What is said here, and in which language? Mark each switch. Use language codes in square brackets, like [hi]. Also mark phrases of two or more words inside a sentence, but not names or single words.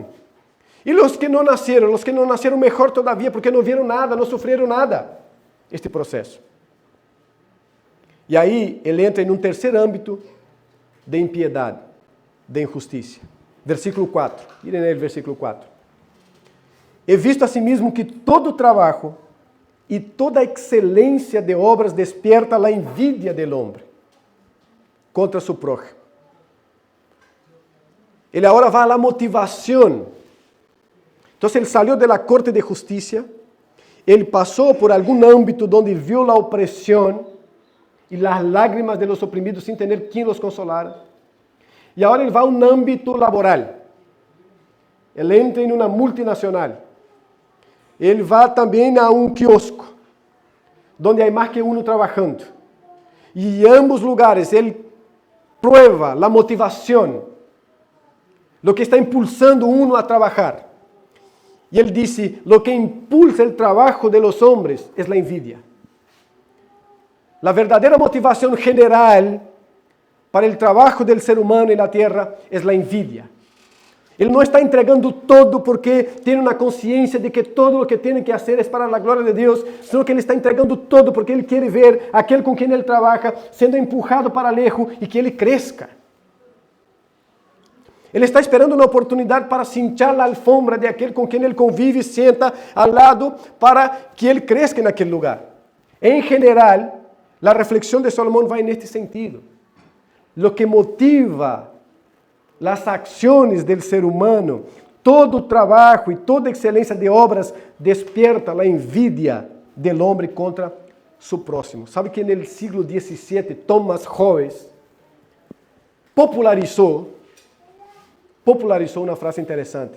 [pt] E os que não nasceram melhor todavia, porque não viram nada, não sofreram nada, este processo. E aí ele entra em um terceiro âmbito de impiedade, de injustiça. Versículo 4, mirem aí o versículo 4. [es] He visto asimismo que todo [pt] trabalho e toda excelência [es] de obras despierta a envidia del hombre contra su prójimo. [pt] Ele agora vai à motivação. Então, ele saiu da corte de justiça, ele passou por algum âmbito onde viu a opressão e as lágrimas [es] de los oprimidos [pt] sem ter quem [es] los consolara. [pt] E agora ele vai a um âmbito laboral. Ele entra em uma multinacional. Ele vai também a um quiosco, onde há mais que um trabalhando. E em ambos lugares ele prueba a motivação, o que está impulsando um a trabalhar. E ele disse, [es] lo que impulsa [pt] o trabalho [es] de los hombres es la envidia. [pt] La verdadeira motivação general para o trabalho [es] del ser humano [pt] na terra [es] es la envidia. [pt] Ele não está entregando todo porque tem uma consciência de que todo o que tem que fazer é para a glória de Deus, senão que ele está entregando todo porque ele quer ver aquele com quem ele trabalha sendo empurrado para lejos e que ele cresça. Ele está esperando uma oportunidade para cinchar a alfombra de aquele com quem ele convive e senta ao lado para que ele cresça naquele lugar. Em geral, [es] La reflexión de Salomón va en este sentido. Lo que motiva las acciones del ser humano, todo trabajo y toda excelencia de obras despierta la envidia del hombre contra su próximo. ¿Sabe que en el siglo XVII Thomas Hobbes popularizó una frase interesante?